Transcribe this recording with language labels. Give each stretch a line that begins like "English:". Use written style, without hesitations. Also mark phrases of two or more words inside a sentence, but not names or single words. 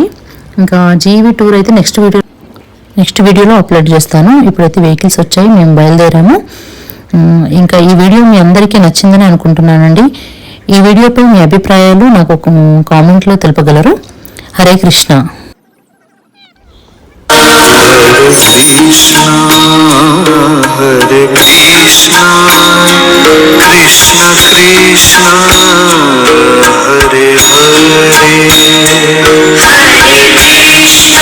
Telugu: ఇంకా జీవి టూర్ అయితే నెక్స్ట్ వీడియోలో అప్లోడ్ చేస్తాను. ఇప్పుడైతే వెహికల్స్ వచ్చాయి, మేము బయలుదేరాము. ఇంకా ఈ వీడియో మీ అందరికీ నచ్చిందని అనుకుంటున్నానండి. ఈ వీడియోపై మీ అభిప్రాయాలు నాకు ఒక కామెంట్లో తెలుపగలరు. హరే కృష్ణ. Hare Krishna, Krishna Krishna, Hare Hare, Hare Krishna,